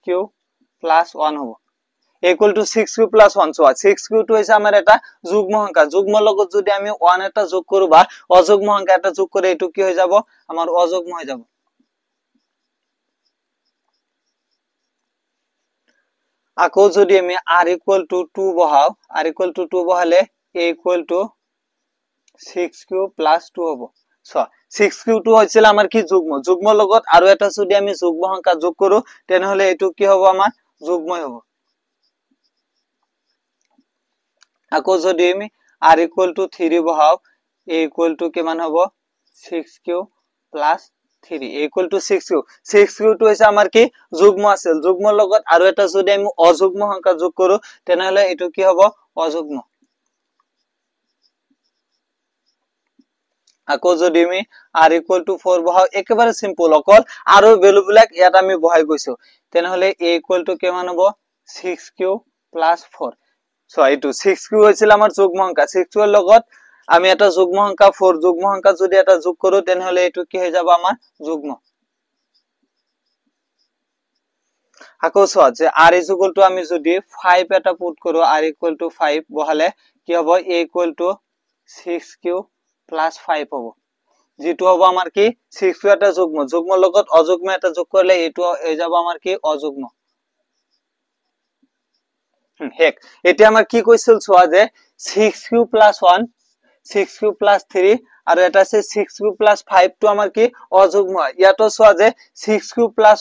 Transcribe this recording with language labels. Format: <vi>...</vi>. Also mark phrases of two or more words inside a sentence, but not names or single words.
<as>+ 1 হ'ব a = 6q + 1 সো 6q টো হৈছে আমাৰ এটা যুগ্ম সংখ্যা যুগ্মৰ লগত যদি আমি 1 এটা যোগ কৰো বা অযুগ্ম সংখ্যা এটা যোগ কৰি এটো কি হৈ যাব আমাৰ অযুগ্ম হৈ যাব আকৌ যদি আমি</as> <en>r equal to 2</en> <as>বহাও</as> <en>r equal to 2</en> <as>বহালে</as> <en>a equal to 6q plus 2</en> <as>হ'ব সো 6q2 হৈছিল আমাৰ কি যুগ্ম যুগ্মৰ লগত আৰু এটা যদি আমি যুগ্ম সংখ্যা যোগ কৰো তেনেহলে এটো কি হ'ব আমাৰ যুগ্মই হ'ব আকৌ যদি আমি</as> <en>r equal to 3</en> <as>বহাও</as> <en>a equal to</en> <as>কিমান হ'ব</as> <en>6q plus 3 a equal to 6q 6q2</en> <as>হৈছে আমাৰ কি যুগ্ম আছিল যুগ্মৰ লগত আৰু এটা যদি আমি অযুগ্ম সংখ্যা যোগ কৰো তেনেহলে এটো কি হ'ব অযুগ্ম আকৌ যদি আমি</as> <en>r equal to 4</en> <as>বহাও একেবাৰে সিম্পল অকল আৰু ভ্যালু বিলাক ইয়াত আমি বহাই গৈছো তেনেহলে</as> <en>a equal to</en> <as>কিমান হ'ব</as> <en>6q plus 4</en> <as>সো এইটো 6q হৈছিল আমাৰ যুগ্ম সংখ্যা 6q এর লগত আমি এটা যুগ্ম সংখ্যা 4 যুগ্ম সংখ্যা যদি এটা যোগ কৰো তেনেহলে এটো কি হৈ যাব আমাৰ যুগ্ম আকৌ সো যে</as> <en>r is equal to</en> <as>আমি যদি 5 এটা পুট কৰো</as> <en>r equal to 5</en> <as>বহালে কি হ'ব</as> <en>a equal to 6q plus 5</en> <as>হ'ব যেটো হ'ব আমাৰ কি 6q এটা যুগ্ম যুগ্মৰ লগত অযুগ্ম এটা যোগ করলে এটো হৈ যাব আমাৰ কি অযুগ্ম হেক এতিয়া আমাৰ কি কৈছিল সোয়া যে</as> <en>6q plus 1 6q plus 3</en> <as>আৰু এটা আছে</as> <en>6q plus 5</en> <as>টো আমাৰ কি অযুগ্ম ইয়াতো সোয়া যে</as> <en>6q plus</en>